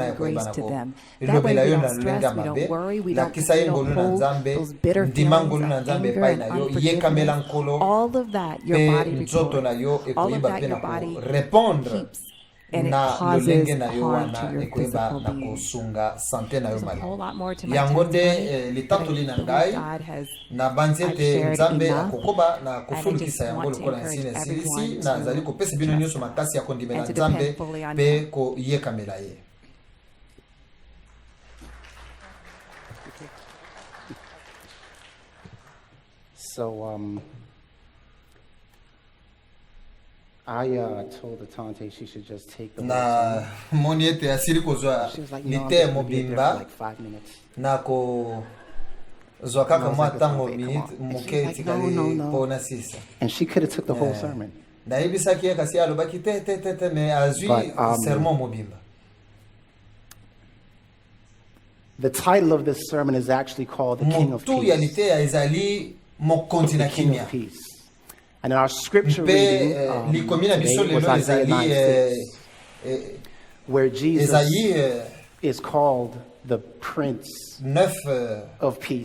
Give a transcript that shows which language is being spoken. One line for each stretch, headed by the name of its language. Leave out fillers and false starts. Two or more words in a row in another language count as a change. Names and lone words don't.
Lingala: ya koyebana ko elobela yo na lolenge ya mabe lakisa ye ngolu na nzambe ndima ngolu na nzambe epai na yo yekamela nkolo mpe nzoto na yo ekoyeba mpe na korepondre na lolenge na yo wana ekoyeba na kosunga sante na yo malamu yango nde litatoli na ngai na banzi ete nzambe akokoba na kofulukisa yango lokola nsina esilisi nazali kopesa bino nyonso makasi ya kondimela nzambe mpe koyekamela ye.
English: So I told the tante she should just take the
Lingala: na moni ete asili kozwa lite mobimba na ko zwa kaka mwa tango minute moke tikali pona sisa
English: and she could have took the whole sermon
Lingala: na ibisaki ya kasi alobaki te me azwi sermon mobimba.
English: The title of this sermon is actually called The King of Peace.
Lingala: Ezali Mokonzi na Kimia.
English: And in our scripture reading today was Isaiah 9:6, where Jesus is called the Prince of Peace.